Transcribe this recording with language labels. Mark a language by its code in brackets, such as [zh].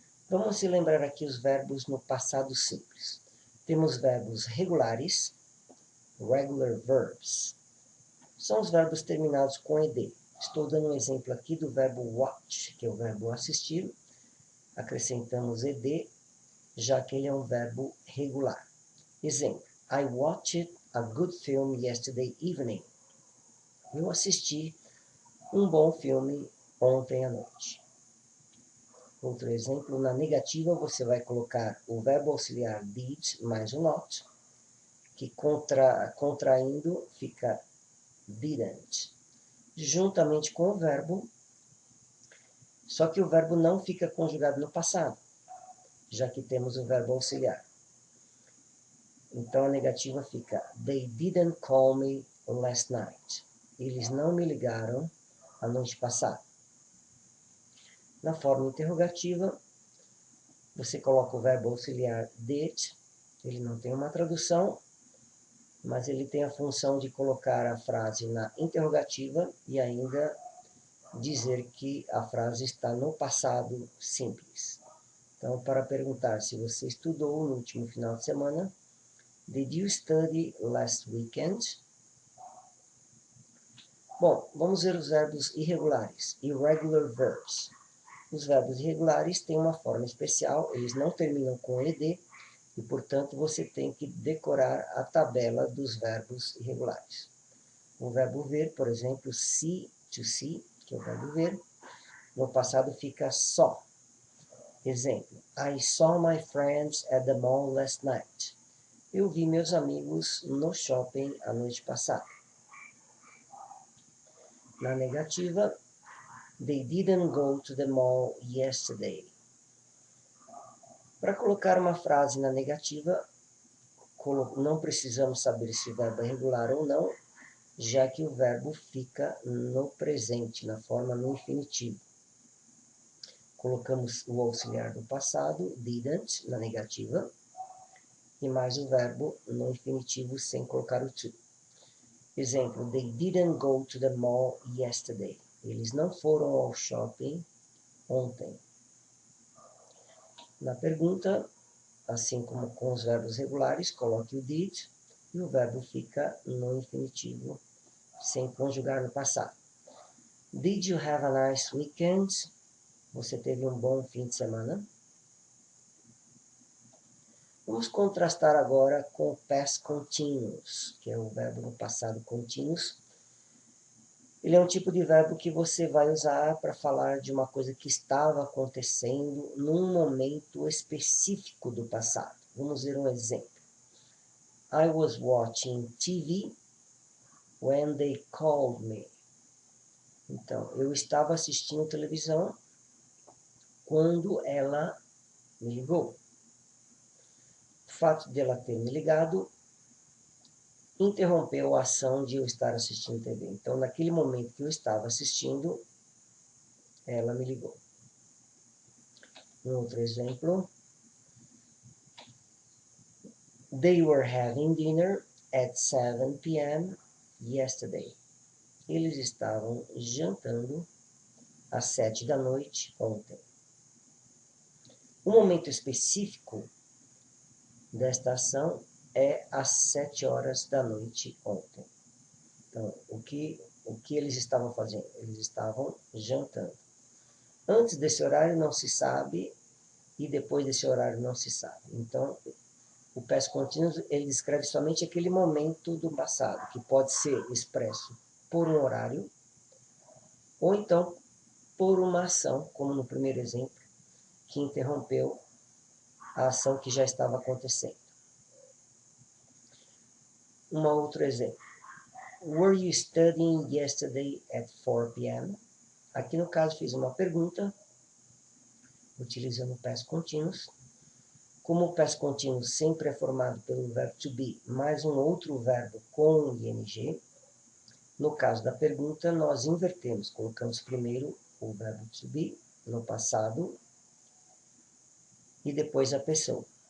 [pt] Vamos se lembrar aqui os verbos no passado simples. Temos verbos regulares, [en] regular verbs. [pt] São os verbos terminados com ed. Estou dando um exemplo aqui do verbo watch, que é o verbo assistir. Acrescentamos ed, já que ele é um verbo regular. Exemplo: [en] I watched a good film yesterday evening. [pt] Eu assisti um bom filme ontem à noite. Outro exemplo, na negativa você vai colocar o verbo auxiliar did mais o not, que contraindo fica didn't, juntamente com o verbo, só que o verbo não fica conjugado no passado, já que temos o verbo auxiliar. Então a negativa fica [en] They didn't call me last night. [pt] Eles não me ligaram a noite passada. Na forma interrogativa, você coloca o verbo auxiliar did. Ele não tem uma tradução, mas ele tem a função de colocar a frase na interrogativa e ainda dizer que a frase está no passado simples. Então, para perguntar se você estudou no último final de semana, [en] Did you study last weekend? [pt] Bom, vamos ver os verbos irregulares, [en] irregular verbs. [pt] Os verbos irregulares têm uma forma especial, eles não terminam com ed, e, portanto, você tem que decorar a tabela dos verbos irregulares. O verbo ver, por exemplo, see, to see, que é o verbo ver, no passado fica saw. Exemplo: [en] I saw my friends at the mall last night. [pt] Eu vi meus amigos no shopping a noite passada. Na negativa, [en] they didn't go to the mall yesterday. [pt] Para colocar uma frase na negativa, não precisamos saber se o verbo é regular ou não, já que o verbo fica no presente, na forma no infinitivo. Colocamos o auxiliar do passado, didn't, na negativa, e mais o verbo no infinitivo sem colocar o to. Exemplo: [en] They didn't go to the mall yesterday. [pt] Eles não foram ao shopping ontem. Na pergunta, assim como com os verbos regulares, coloque o did e o verbo fica no infinitivo, sem conjugar no passado. [en] Did you have a nice weekend? [pt] Você teve um bom fim de semana? Vamos contrastar agora com o past continuous, que é o verbo no passado continuous. Ele é um tipo de verbo que você vai usar para falar de uma coisa que estava acontecendo num momento específico do passado. Vamos ver um exemplo. [en] I was watching TV when they called me. [pt] Então, eu estava assistindo televisão quando ela me ligou. O fato de ela ter me ligado interrompeu a ação de eu estar assistindo TV. Então, naquele momento que eu estava assistindo, ela me ligou. Um outro exemplo. [en] They were having dinner at 7 p.m. yesterday. [pt] Eles estavam jantando às 7 da noite ontem. O momento específico desta ação é às 7 horas da noite ontem. Então, o que eles estavam fazendo? Eles estavam jantando. Antes desse horário não se sabe e depois desse horário não se sabe. Então, o past continuous, ele descreve somente aquele momento do passado, que pode ser expresso por um horário ou então por uma ação, como no primeiro exemplo, que interrompeu a ação que já estava acontecendo. Um outro exemplo. [en] Were you studying yesterday at 4 p.m.? [pt] Aqui no caso fiz uma pergunta, utilizando o past continuous. Como o past continuous sempre é formado pelo verbo to be, mais um outro verbo com ing, no caso da pergunta nós invertemos, colocamos primeiro o verbo to be no passado e depois a pessoa.